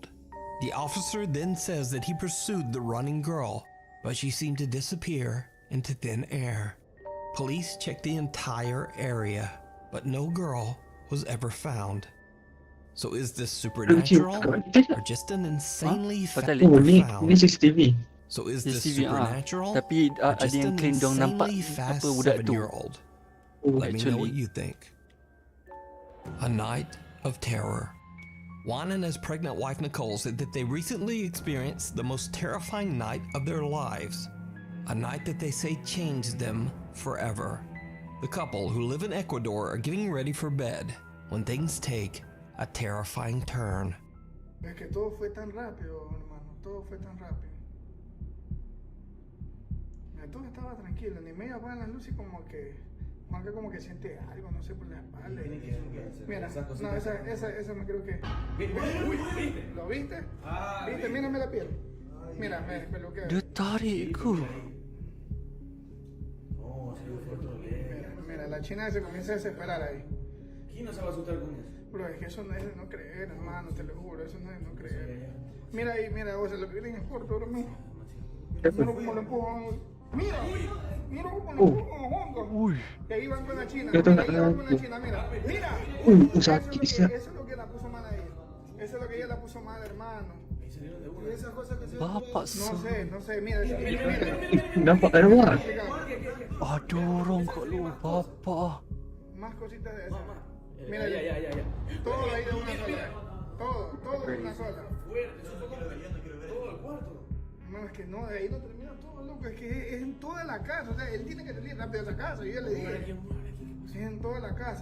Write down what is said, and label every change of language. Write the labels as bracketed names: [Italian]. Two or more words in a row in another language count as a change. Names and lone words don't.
[English] The officer then says that he pursued the running girl, but she seemed to disappear into thin air. Police checked the entire area, but no girl was ever found. So is this supernatural or just an insanely [Malay] Pasal [English] factor [Malay] Ni [English] found? [Malay] CCTV. [English] So is this [Malay] CCTV [English] supernatural [Malay] Tapi [English] or [Malay] ada [English] just [Malay] yang [English] an [Malay] claim dong nampak [English] insanely fast [Malay] apa budak tu. [English] 7-year-old? Let me know what [Malay] Actually. [English] you think. A night of terror. Juan and his pregnant wife Nicole said that they recently experienced the most terrifying night of their lives. A night that they say changed them forever. The couple, who live in Ecuador, are getting ready for bed when things take a terrifying turn. [Spanish] Es que todo fue tan rápido, hermano, todo fue tan rápido. Mira, todo estaba tranquilo, ni media apagan las luces y como que Juanca como que siente algo, no sé, por la espalda. Mira, no, esa me creo que... Uy, ¿lo viste? ¿Viste? Mírame la piel. Mira, me peluquea. [Malay] Dia tarik ku. [Spanish] Mira, la china se comienza a desesperar ahí. ¿Quién no se va a asustar con eso? Bro, es que eso no es de no creer, hermano, te lo juro, eso no es de no creer. Mira ahí, mira, o sea, lo que viene es corto, bro, mira. Mira cómo lo empujan. Mira, mira cómo lo empujan juntos. Uy. Y ahí van con la china. Yo Mira, tengo- ahí van con la china, mira. Mira. Uy, Eso es [Malay] sakit. [Spanish] lo que la puso mal a ella. Eso es lo que ella la puso mal, hermano. Y esas cosas que se... [Malay] Bapak [Spanish] No sé, mira, mira. [Malay] Nampak ada luar. Aduh, orang kat luar. Bapak. [Spanish] Más cositas de esas. Mira, ya. Todo ahí de una sola. Todo de una sola. Todo el cuarto. No, es que no, de ahí no termina todo, loco. Es que es en toda la casa. O sea, él tiene que salir rápido de esa casa. Yo ya le dije. Sí, es en toda la casa.